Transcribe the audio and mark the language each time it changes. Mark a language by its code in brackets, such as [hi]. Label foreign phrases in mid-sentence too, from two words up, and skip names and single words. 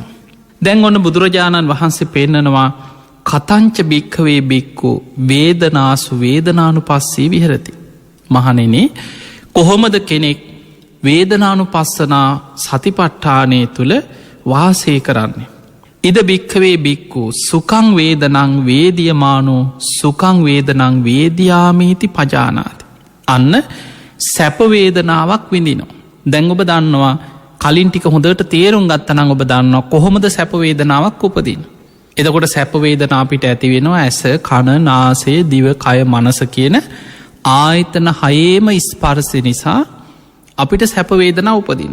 [si] දැන් ඔන්න බුදුරජාණන් වහන්සේ පෙන්නනවා [pi] කතංච භික්කවේ බික්කු වේදනාසු වේදනානු පස්සේ විහරති. [si] මහනෙනේ කොහොමද කෙනෙක් වේදනානු පස්සනා සතිපට්ඨානය තුළ වාසය කරන්නේ. [pi] ඉද භික්කවේ බික්කු සුකං වේදනං වේදියමානෝ සුකං වේදනං වේදයාමීති පජානාති. [si] අන්න සැපවේදනාවක් විඳිනවා. දැන් ඔබ දන්නවා කලින් ටික හොඳට තේරුම් ගත්තනං ඔබ දන්නවා කොහොමද සැපවේදනාවක් උපදින්. එතකොට සැපවේදනා අපිට ඇති වෙනවා ඇස කණ නාසේ දිව කය මනස කියන ආයතන හයේම ස්පර්සය නිසා අපිට සැපවේදනා උපදින.